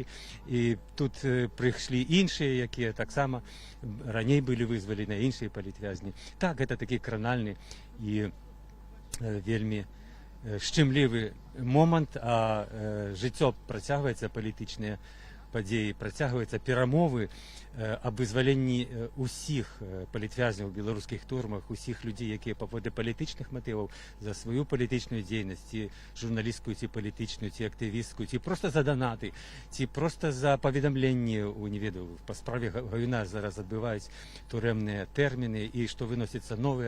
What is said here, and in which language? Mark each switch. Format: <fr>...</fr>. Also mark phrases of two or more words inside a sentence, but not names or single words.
<uk>І тут прийшли інші, які так само раніше були визволені, інші політв'язні. Так, це такий кранальний і вельми щемливий момент, а життя протягується політичне</uk> <be>падзеі працягваюцца перамовы аб вызваленні усіх палітвязняў у беларускіх турмах, усіх людзей, якія паводле палітычных матываў за сваю палітычную дзейнасць, ці журналісцкую, ці палітычную, ці актывісцкую, ці проста за данаты, ці проста за паведамленні, не ведаю, па справе Гаюна зараз адбываюць турэмныя тэрміны і што выносяцца новыя.</be>